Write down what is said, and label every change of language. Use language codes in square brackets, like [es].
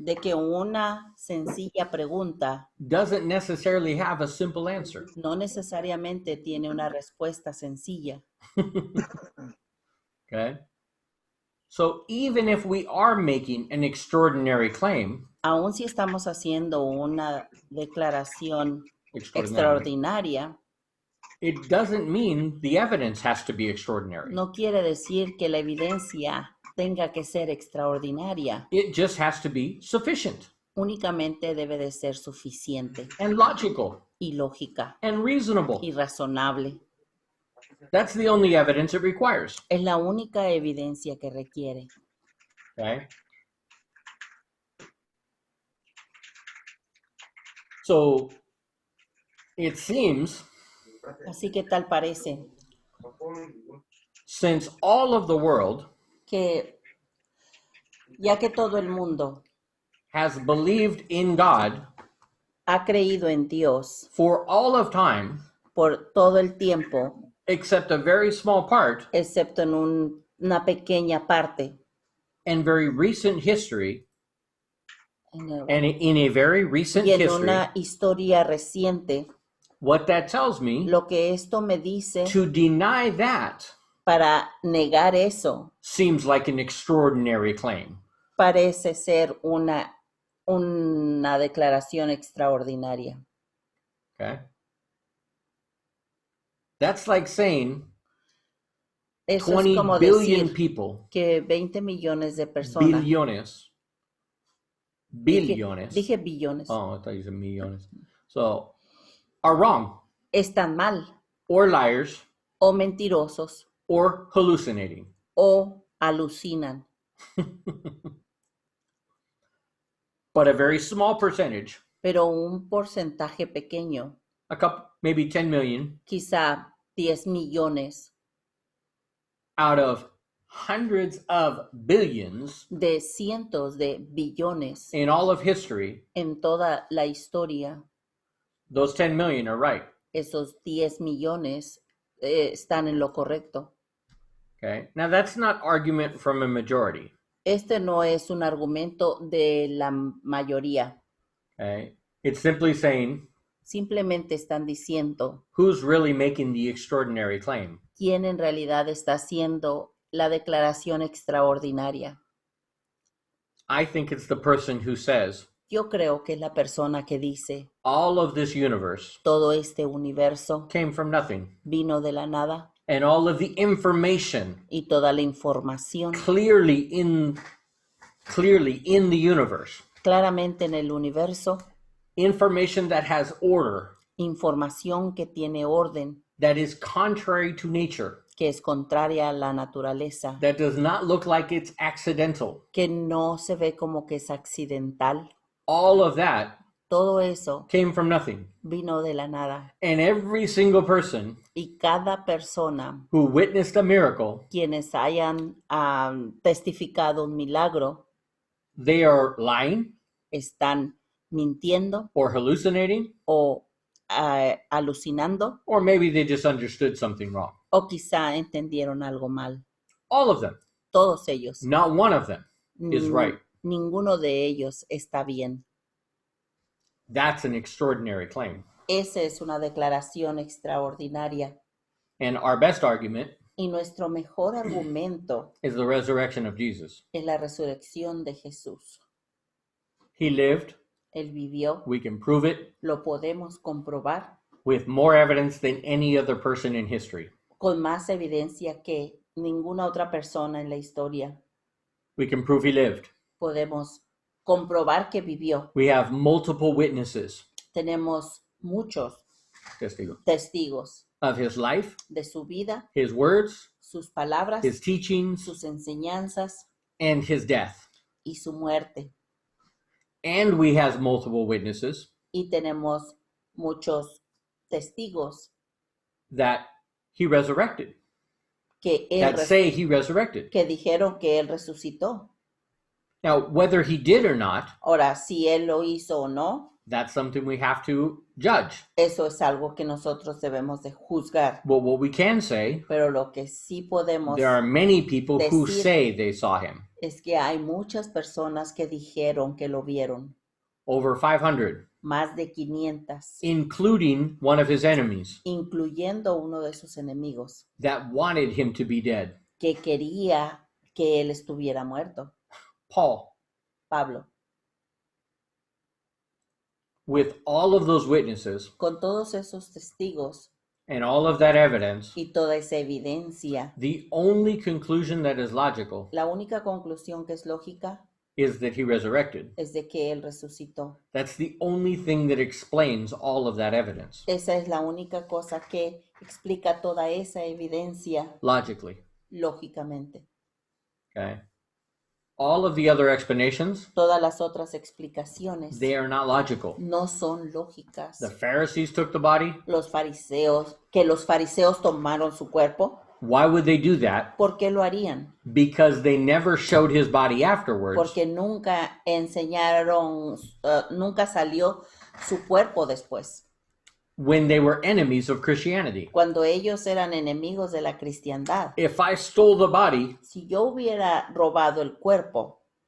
[es] de que una sencilla pregunta [en] doesn't necessarily have a simple answer. [es] no necesariamente tiene una respuesta sencilla. [en] Okay? So even if we are making an extraordinary claim, [es] Aun si estamos haciendo una declaración [en] extraordinary, [es] extraordinaria, [en] it doesn't mean the evidence has to be extraordinary. [es] no quiere decir que la evidencia tenga que ser extraordinaria. [en] It just has to be sufficient [es] Únicamente debe de ser suficiente [en] and logical [es] y lógica [en] and reasonable. [es] y razonable. [en] That's the only evidence it requires. [es] Es la única evidencia que requiere. [en] Okay? So it seems, [es] Así que tal parece [en] since all of the world [es] que ya que todo el mundo [en] has believed in God [es] ha creído en Dios [en] for all of time, [es] por todo el tiempo, [en] except a very small part, [es] excepto en una pequeña parte, [en] and very recent history, [es] en el- [en] and in a very recent [es] y en [en] history, [es] una historia reciente, [en] what that tells me, [es] lo que esto me dice [en] to deny that [es] para negar eso [en] seems like an extraordinary claim. [es] parece ser una declaración extraordinaria. [en] Okay? That's like saying [es] Eso [en] 20 [es] es como [en] billion [es] decir [en] people, [es] que 20 millones de personas, billones. dije billones, [en] Oh, I thought you said millones. So, are wrong, [es] están mal [en] or liars, [es] o mentirosos [en] or hallucinating. [es] o alucinan. [en] But a very small percentage, [es] Pero un porcentaje pequeño, [en] a couple, maybe 10 million, [es] quizá 10 millones [en] out of hundreds of billions [es] de cientos de billones [en] in all of history, [es] en toda la historia, [en] those 10 million are right. [es] esos 10 millones están en lo correcto. [en] Okay. Now that's not argument from a majority. [es] Este no es un argumento de la mayoría. [en] Okay. It's simply saying, [es] Simplemente están diciendo [en] who's really making the extraordinary claim? [es] quién en realidad está haciendo la declaración extraordinaria. [en] I think it's the person who says, [es] Yo creo que es la persona que dice, [en] all of this universe [es] todo este universo [en] came from nothing. [es] vino de la nada [en] And all of the information [es] y toda la información [en] clearly in the universe, [es] claramente en el universo, [en] information that has order, [es] información que tiene orden, [en] that is contrary to nature, [es] que es contraria a la naturaleza, [en] that does not look like it's accidental. [es] que no se ve como que es accidental. [en] All of that [es] Todo eso [en] came from nothing. [es] vino de la nada. [en] And every single person [es] Y cada persona, [en] who witnessed a miracle, [es] quienes hayan testificado un milagro, [en] they are lying [es] están mintiendo [en] or hallucinating, [es] o alucinando, [en] or maybe they just understood something wrong. [es] o quizá entendieron algo mal. [en] All of them. [es] Todos ellos. [en] Not one of them is right. [es] Ninguno de ellos está bien. [en] That's an extraordinary claim. [es] Esa es una declaración extraordinaria. [en] And our best argument [es] Y nuestro mejor argumento [en] is the resurrection of Jesus. [es] es la resurrección de Jesús. [en] He lived. [es] Él vivió, [en] We can prove it [es] lo podemos comprobar [en] with more evidence than any other person in history. [es] con más evidencia que ninguna otra persona en la historia. [en] We can prove he lived. [es] Podemos comprobar que vivió. [en] We have multiple witnesses, [es] Tenemos muchos testigos, testigos [en] of his life, [es] de su vida, [en] his words, [es] sus palabras, [en] his teachings, [es] sus enseñanzas [en] and his death. [es] y su muerte. [en] And we have multiple witnesses [es] Y tenemos muchos testigos [en] that he resurrected, [es] que, [en] that say he resurrected. [es] que dijeron que él resucitó. [en] Now, whether he did or not, [es] Ahora, si él lo hizo o no, [en] that's something we have to judge. [es] eso es algo que nosotros debemos de juzgar. [en] But what we can say, [es] Pero lo que sí podemos [en] there are many people who [es] decir [en] say they saw him. [es] es que hay muchas personas que dijeron que lo vieron. [en] Over 500, [es] Más de 500, [en] including one of his enemies [es] incluyendo uno de sus enemigos, [en] that wanted him to be dead. [es] que quería que él estuviera muerto. [en] Paul, [es] Pablo, [en] with all of those witnesses [es] con todos esos testigos [en] and all of that evidence, [es] y toda esa evidencia, [en] the only conclusion that is logical [es] la única conclusión que es lógica [en] is that he resurrected. [es] es de que él resucitó. [en] That's the only thing that explains all of that evidence, [es] Esa es la única cosa que explica toda esa evidencia [en] logically. [es] lógicamente. [en] Okay? All of the other explanations, [es] Todas las otras explicaciones [en] they are not logical. [es] no son lógicas. [en] The Pharisees took the body. [es] Los fariseos tomaron su cuerpo, [en] Why would they do that? [es] ¿por qué lo harían? [en] Because they never showed his body afterwards. [es] Porque nunca enseñaron, nunca salió su cuerpo después, [en] When they were enemies of Christianity. [es] cuando ellos eran enemigos de la cristiandad. [en] If I stole the body [es] Si yo hubiera robado el cuerpo